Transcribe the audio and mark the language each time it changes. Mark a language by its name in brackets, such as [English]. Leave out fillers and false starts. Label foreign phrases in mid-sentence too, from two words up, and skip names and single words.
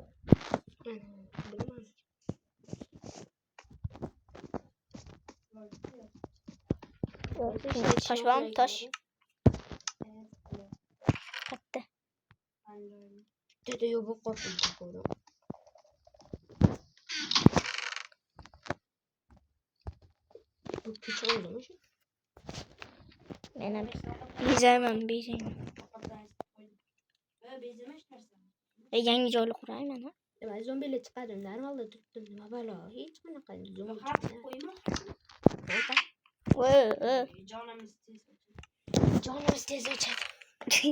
[Uzbek] Bilmadim. Tosh bormi? Tosh. Katta. Dedi yo'q bu qo'rqinch. [Turkish] Bu küçük oldu. [Uzbek] Men ham bezayman. Yangi joyli qurayman, ha? Nima zombilar chiqadi, normalda turibdi. Nima balo? Hech qanaqa zombi. Jonimiz tez o'chadi.